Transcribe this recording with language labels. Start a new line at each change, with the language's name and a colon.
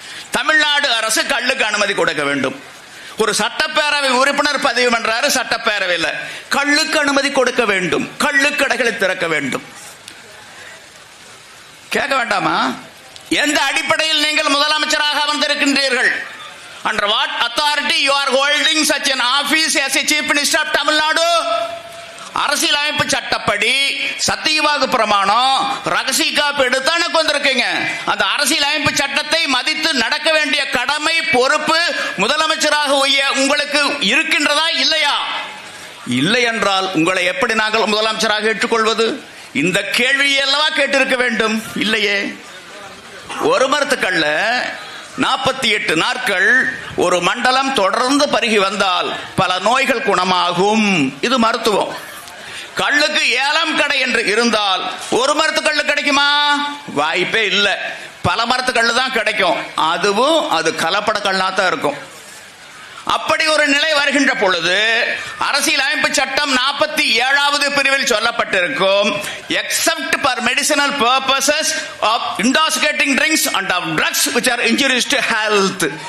Tamil: தமிழ்நாடு அரசு கள்ளுக்கு அனுமதி கொடுக்க வேண்டும். ஒரு சட்டப்பேரவை உறுப்பினர் பதிவு பண்றாரு சட்டப்பேரவையில், கள்ளுக்கு அனுமதி கொடுக்க வேண்டும், கள்ளுக்கடைகளை திறக்க வேண்டும். கேட்க வேண்டாமா? எந்த அடிப்படையில் நீங்கள் முதலமைச்சராக வந்திருக்கின்றீர்கள்?
English: Under what authority you are holding such an office as a chief minister of Tamil Nadu?
Tamil: அரசியலமைப்பு சட்டப்படி சத்தியவாக்கு பிரமாணம், ரகசிய காப்பு எடுத்தானே வந்திருக்கீங்க. அந்த அரசியலமைப்பு சட்டத்தை மதித்து நடக்க வேண்டிய கடமை, பொறுப்பு முதலமைச்சராக உங்களுக்கு இருக்கின்றதா இல்லையா? இல்லை என்றால் உங்களை எப்படி நாங்கள் முதலமைச்சராக ஏற்றுக்கொள்வது? இந்த கேள்வியை அல்லவா கேட்டிருக்க வேண்டும். இல்லையே. ஒரு மரத்துக்கல்ல 48 நாட்கள் ஒரு மண்டலம் தொடர்ந்து பருகி வந்தால் பல நோய்கள் குணமாகும். இது மருத்துவம். கள்ளுக்கு ஏலம் கடை என்று இருந்தால் ஒரு மரத்து கள்ளு கிடைக்குமா? வாய்ப்பே இல்லை. பல மரத்து கள்ளு தான் கிடைக்கும். அதுவும் அது கலப்பட கள்ளா தான் இருக்கும். அப்படி ஒரு நிலை வருகின்ற பொழுது அரசியலமைப்பு சட்டம் 47வது பிரிவில் சொல்லப்பட்டிருக்கும்,
English: except for medicinal purposes of intoxicating drinks and of drugs which are injurious to health.